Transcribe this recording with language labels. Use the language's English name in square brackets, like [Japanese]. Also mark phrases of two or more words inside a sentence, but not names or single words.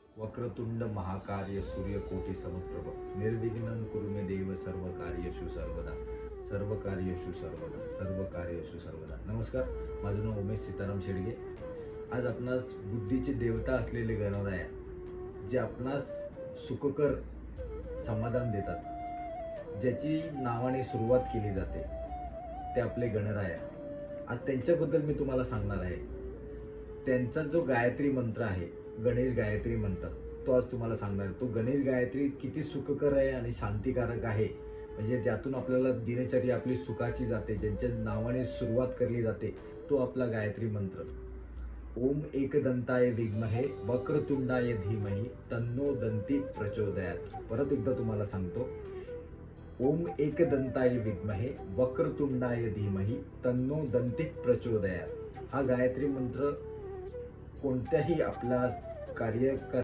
[Sanskrit] वक्रतुंड महाकाय सूर्यकोटी समप्रभ निर्विघ्नं कुरु मे देव सर्वकार्येषु सर्वदा सर्वकार्येषु सर्वदा सर्वकार्येषु सर्वदा. [Marathi] नमस्कार, माझं नाव उमेश सीताराम शेडगे. आज आपणास बुद्धीचे देवता असलेले गणराया जे आपणास सुखकर समाधान देतात, ज्याची नावाने सुरुवात केली जाते, ते आपले गणराया. आज त्यांच्याबद्दल मी तुम्हाला सांगणार आहे. त्यांचा जो गायत्री मंत्र आहे, गणेश गायत्री म्हणतात, तो आज तुम्हाला सांगणार आहे. तो गणेश गायत्री किती सुखकर आहे आणि शांतिकारक आहे, म्हणजे त्यातून आपल्याला दिनचर्या आपली सुखाची जाते, ज्यांच्या नावाने सुरुवात केली जाते, तो आपला गायत्री मंत्र. [Sanskrit] ओम एकदंताय विद्महे वक्रतुंडाय धीमहि तन्नो दंती प्रचोदयात. [Marathi] परत एकदा तुम्हाला सांगतो. [Sanskrit] ओम एकदंताय विद्महे वक्रतुंडाय धीमहि तन्नो दंती प्रचोदयात. [Marathi] हा गायत्री मंत्र कोणत्याही आपला कार्य